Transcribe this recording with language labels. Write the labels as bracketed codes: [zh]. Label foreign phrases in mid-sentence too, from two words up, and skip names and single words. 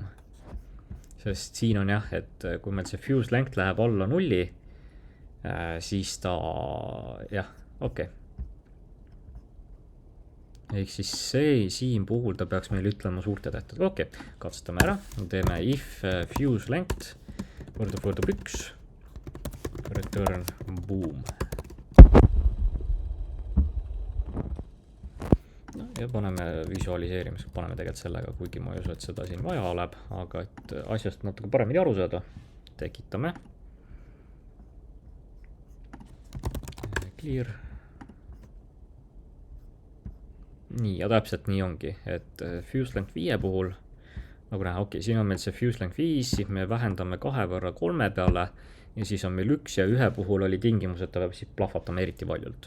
[et] Sest siin on jah, et kui meil see [en] fuse length [et] läheb alla 0, siis ta, jah, okei. Ehk siis siin puhul ta peaks meil ütlema suurte tähtedega. Okei, katsetame ära. Teeme [en] if fuse length [et] võrdub 1, [en] return boom. [et] No, ja paneme visualiseerimisega, paneme tegelikult sellega, kuigi ma ei usu, et seda siin vaja oleb, aga et asjast natuke paremini aru saada, tekitame. Clear. Nii, ja täpselt nii ongi, et [en] fuse length [et] 5 puhul, nagu näha, okei, siin on meil see [en] fuse length [et] 5, siis me vähendame 2 võrra 3 peale ja siis on meil 1 ja 1 puhul oli tingimus, et ta peab siis plahvatama eriti valjult.